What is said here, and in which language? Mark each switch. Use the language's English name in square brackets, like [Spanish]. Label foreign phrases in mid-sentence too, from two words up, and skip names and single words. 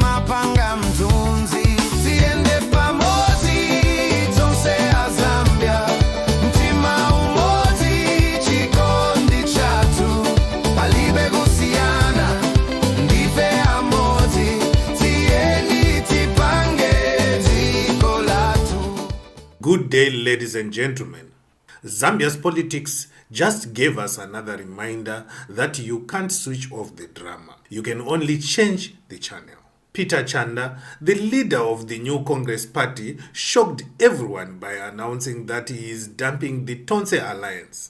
[Nyanja] panga mtunzi tiende pamozi tonse Zambia mtima umozi chikondi chatu palibe kusiana ndife amozi tieni tipange ziko latu. [English] Good day, ladies and gentlemen. Zambia's politics just gave us another reminder that you can't switch off the drama. You can only change the channel. Peter Chanda, the leader of the new Congress party, shocked everyone by announcing that he is dumping the Tonse Alliance.